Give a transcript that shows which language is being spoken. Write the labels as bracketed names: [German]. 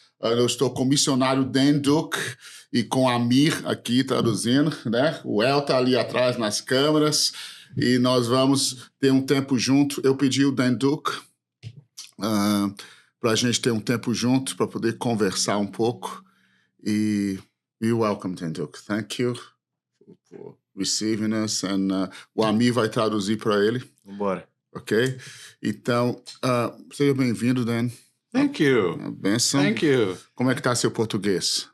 [Portuguese] Eu estou com o missionário Dan Duke e com a Amir aqui traduzindo, né? O El está ali atrás nas câmeras e nós vamos ter um tempo junto. Eu pedi o Dan Duke para a gente ter um tempo junto, para poder conversar um pouco. [English] E you're welcome, Dan Duke. Thank you for receiving us. [Portuguese] And, o Amir vai traduzir para ele. Vambora. Ok? Então, seja bem-vindo, Dan. [English] Thank you. [Portuguese] Benção. [English] Thank you. [Portuguese] Como é que tá seu português?